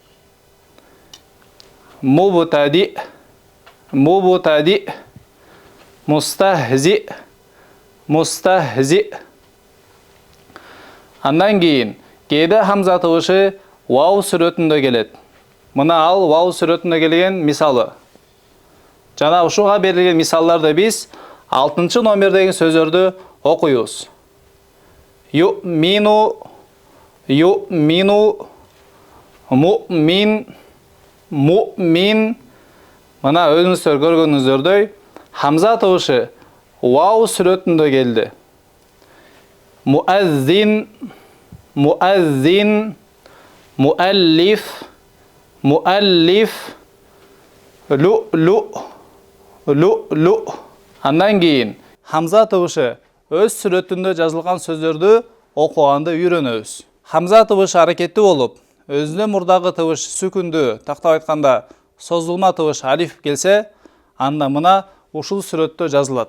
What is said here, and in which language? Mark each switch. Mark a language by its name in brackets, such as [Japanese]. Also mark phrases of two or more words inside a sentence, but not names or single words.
[Arabic] مبتدئ، مبتدئ، مستهزئ، مستهزئ. [Kyrgyz] Андан кийин кээде хамза табышы вау сүрөтүндө келет. Мына ал вау сүрөтүндө келген мисалы. Жана ушуга берилген мисалдарды биз 6-чы номердеги сөздөрдү окуйбуз. [Arabic] يؤمن، يؤمن، مؤمن، مؤمن. [Kyrgyz] Мына өзүңүздөр көргөнүңүздөрдөй хамза табышы вау сүрөтүндө келди. [Arabic] مؤذن، مؤذن، مؤلف، مؤلف، لؤلؤ، لؤلؤ. [Kyrgyz] Андан кийин хамза табышы өз сүрөтүндө жазылган сөздөрдү окуганды үйрөнөбүз. Хамза табышы аракеттүү болуп, өзүнөн мурдагы табыш сүкүндү, тактап айтканда созулма табыш алиф келсе, анда мына ушул сүрөттө жазылат.